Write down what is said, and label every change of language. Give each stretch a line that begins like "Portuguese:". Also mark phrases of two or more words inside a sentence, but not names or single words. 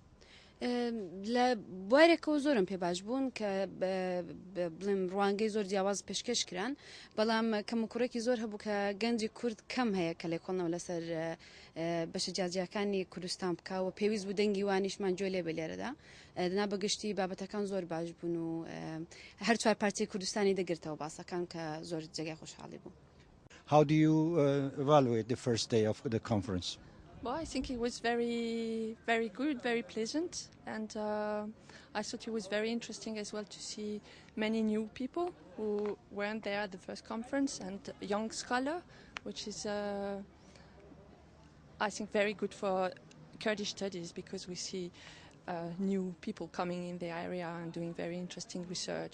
Central Kurdish: لە بوارێکەوە زۆرم پێ باش بوون کە بڵێم ڕوانگەی زۆر جیاواز پێشکەش کران بەڵام کەم و کوڕێکی زۆر هەبوو کە گەنجی کورد کەم هەیە کە لێکۆڵنەوە لەسەر بەشە جیاجیەکانی کوردستان بکەوە پێویست بوو دەنگی وانیشمان گوێ لێ بە لێرەدا دنا بەگشتی بابەتەکان زۆر باش بوون و هەر چوار پارتی کوردستانی دەگرتەوە باسەکان کە زۆر جێگای خۆشحاڵی بوو.
English: How do you evaluate the first day of the conference? Well, I think it was very good, very pleasant, and I thought it was very interesting as well to see many new people who weren't there at the first conference and young scholar, which is, I think, very good for Kurdish studies because we see new people coming in the area and doing very interesting research.